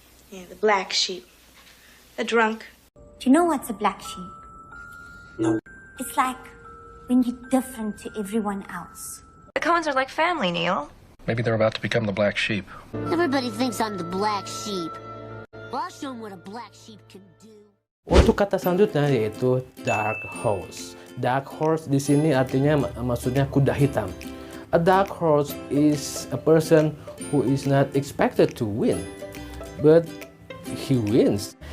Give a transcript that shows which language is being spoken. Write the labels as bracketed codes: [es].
[en] Yeah, the black sheep. The drunk. Do you know what's a black sheep? No. It's like when you're different to everyone else. The Coens are like family, Neil. Maybe they're about to become the black sheep. Everybody thinks I'm the black sheep. Well, I'll show them what a black sheep can do. [id] Untuk kata selanjutnya yaitu dark horse. Dark horse di sini artinya maksudnya kuda hitam. [en] A dark horse is a person who is not expected to win, but he wins.